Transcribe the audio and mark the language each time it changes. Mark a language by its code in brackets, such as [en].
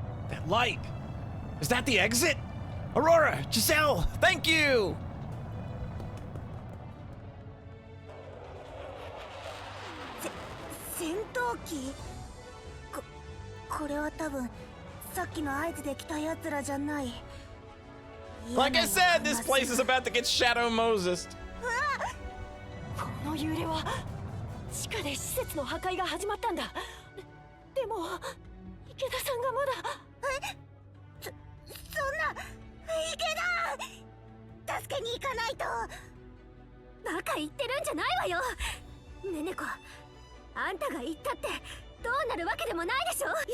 [en] That light! Is that the exit? Aurora! Giselle! Thank you! [ja] 戦闘機？これは多分さっきの合図で来たやつらじゃない。 [en] Like I said, this place is about to get Shadow Moses. [ja] この揺れは地下で施設の破壊が始まったんだ。でも池田さんがまだ。そんな、池田、助けに行かないと。バカ言ってるんじゃないわよ。ねねこ、あんたが言ったってどうなるわけでもないでしょ。